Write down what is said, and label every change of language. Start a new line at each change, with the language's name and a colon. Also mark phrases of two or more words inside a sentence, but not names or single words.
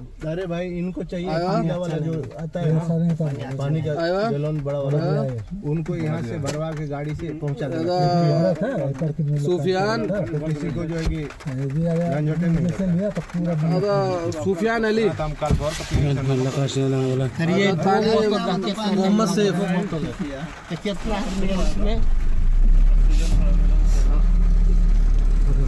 Hindi: अरे भाई इनको चाहिए आया? पानी वाला जो आता है पानी का आया? गैलन बड़ा वाला उनको यहाँ से भरवा के गाड़ी से पहुँचा देगा। दादा सुफियान किसी को जो है कि दादा सुफियान अली तो हम कल भर के
Filipino: Malakas na lang wala.
Hindi: अरे ये मोहम्मद सैफ कितना आदमी है उसमें